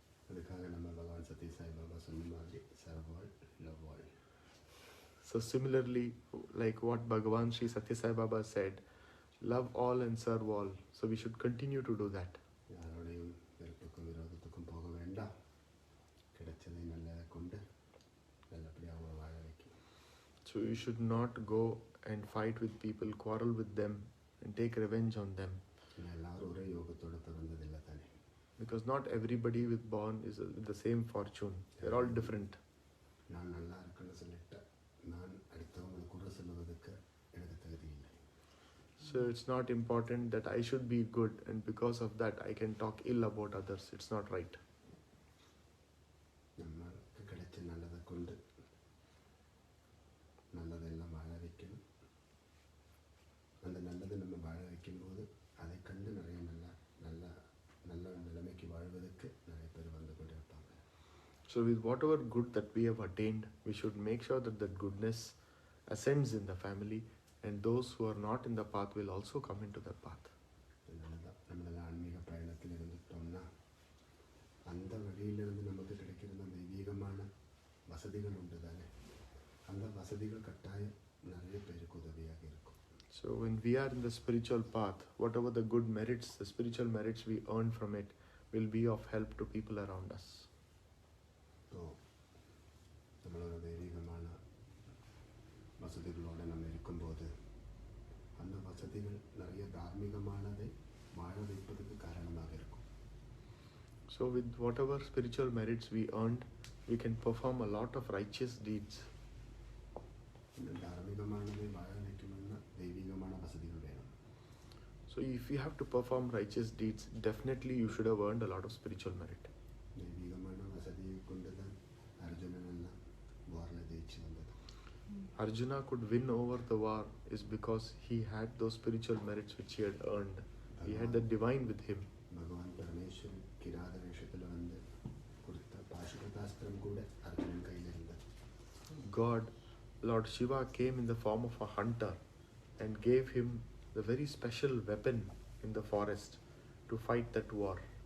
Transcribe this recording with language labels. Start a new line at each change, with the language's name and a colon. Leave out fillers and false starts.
Tamil: அதுக்காக நம்ம பகவான் சத்ய சாய்பாபா சொன்ன மாதிரி
English: Sarwal லவ்வால். So similarly, like what Bhagavan Sri Satya Sai Baba said, love all and serve all. So we should continue to do that.
Tamil: யாரோடையும் வெறுப்புக்கும் விரோதத்துக்கும் போக வேண்டாம். கிடைச்சதை நல்லதை கொண்டு நல்லபடியாக அவங்க வாழ வைக்கணும்.
English: So you should not go and fight with people, quarrel with them, and take revenge on them.
Tamil: எல்லாரும் ஒரே யோகத்தோடு பிறந்ததில்லை தானே.
English: Because not everybody with born is with the same fortune. They're all different.
Tamil: நான் நல்லா இருக்குன்னு சொல்லிட்டு நான் அடுத்தவங்களை குறை சொல்லுவதற்கு எனக்கு தகுதி இல்லை.
English: So it's not important that I should be good, and because of that I can talk ill about others. It's not right.
Tamil: நம்மளுக்கு கிடைச்ச நல்லதை கொண்டு நல்லதெல்லாம் வாழ வைக்கணும். அந்த நல்லதை நம்ம வாழ வைக்கும்போது அதை கண்டு நிறைய நல்ல நிலைமைக்கு வாழ்வதற்கு நிறைய பேர் வந்து கொண்டு இருப்பாங்க.
English: So with whatever good that we have attained, we should make sure that that goodness ascends in the family, and those who are not in the path will also come into the path.
Tamil: அதனாலதான் நம்மளெல்லாம் ஆன்மீக பயணத்தில் இருந்துட்டோம்னா அந்த வழியிலிருந்து நமக்கு கிடைக்கிற அந்த தெய்வீகமான வசதிகள் உண்டு தானே. அந்த வசதிகள் கட்டாயம் நிறைய பேருக்கு உதவியாக இருக்கும்.
English: So when we are in the spiritual path, whatever the good merits, the spiritual merits we earn from it will be of help to people around us.
Tamil: So நம்மளோட தெய்வீகமான வசதிகளோடு நம்ம இருக்கும்போது அந்த வசதிகள் நிறைய தார்மீகமானதை வாழ வைப்பதற்கு காரணமாக இருக்கும்.
English: So with whatever spiritual merits we earned, we can perform a lot of righteous deeds.
Tamil: இந்த தார்மீகமானதை வாழ வைக்கணும்னா தெய்வீகமான வசதிகள் வேணும்.
English: So if you have to perform righteous deeds, definitely you should have earned a lot of spiritual merit.
Tamil: தெய்வீகமான வசதியை கொண்டு தான் அர்ஜுனன் எல்லாம் வாரில் ஜெயிச்சு வந்தது.
English: Arjuna could win over the war is because he had those spiritual merits which he had earned. He had the divine with him.
Tamil: பகவான் பரமேஸ்வரன் கிராத வேஷத்தில் வந்து கொடுத்த பாசுபதாஸ்திரம் கூட அர்ஜுனன் கையில் இருந்தது.
English: God, Lord Shiva came in the form of a hunter and gave him the very special weapon in the forest to fight that war.